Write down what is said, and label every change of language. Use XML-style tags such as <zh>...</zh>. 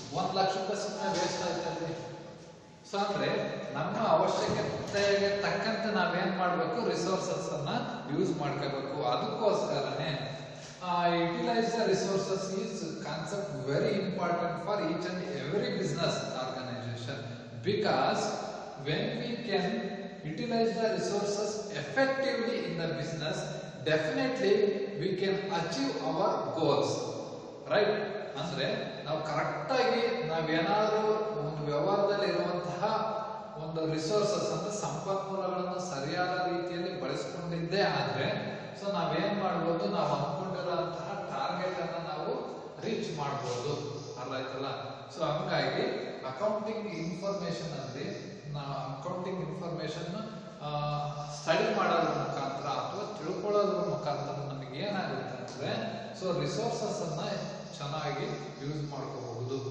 <kn>1 ಲಕ್ಷ ರೂಪಾಯಿ ಸುಮ್ಮನೆ waste ಆಯ್ತಲ್ಲಿ. So ಅಂದ್ರೆ ನಮ್ಮ ಅವಶ್ಯಕತೆಗೆ ತಕ್ಕಂತೆ ನಾವೇನ್ ಮಾಡ್ಬೇಕು, ರಿಸೋರ್ಸಸ್ ಅನ್ನ ಯೂಸ್ ಮಾಡ್ಕೋಬೇಕು. ಅದಕ್ಕೋಸ್ಕರನೇ</kn> <en>Utilize the resources is concept very important for each and every business organization. Because when we can utilize the resources effectively in the business, definitely we can achieve our goals, right?</en> <kn>ಅಂದ್ರೆ ನಾವು correct ಆಗಿ ನಾವೇನಾದ್ರೂ ಒಂದು ವ್ಯವಹಾರದಲ್ಲಿ ಇರುವಂತಹ ಒಂದು resources ಅಂದ್ರೆ ಸಂಪನ್ಮೂಲಗಳನ್ನು ಸರಿಯಾದ ರೀತಿಯಲ್ಲಿ ಬಳಸಿಕೊಂಡಿದ್ದೇ ಆದ್ರೆ ಸೊ ನಾವೇನ್ ಮಾಡ್ಬೋದು, ನಾವು ಅಂದ್ಕೊಂಡಿರುವಂತಹ ಟಾರ್ಗೆಟ್ ಅನ್ನ ನಾವು ರೀಚ್ ಮಾಡ್ಬೋದು. ಅರ್ಥ. ಸೊ ಹಂಗಾಗಿ ಅಕೌಂಟಿಂಗ್ ಇನ್ಫಾರ್ಮೇಶನ್ ಅಲ್ಲಿ ಅಕೌಂಟಿಂಗ್ ಇನ್ಫಾರ್ಮೇಶನ್ ಸ್ಟಡಿ ಮಾಡೋದ್ರ ಮುಖಾಂತರ ಅಥವಾ ತಿಳ್ಕೊಳ್ಳೋದ್ರ ಮುಖಾಂತರ ನಮಗೆ ಏನಾಗುತ್ತೆ ಅಂದ್ರೆ ಸೊ ರಿಸೋರ್ಸಸ್ ಅನ್ನ ಚೆನ್ನಾಗಿ ಯೂಸ್ ಮಾಡ್ಕೋಬಹುದು.</kn>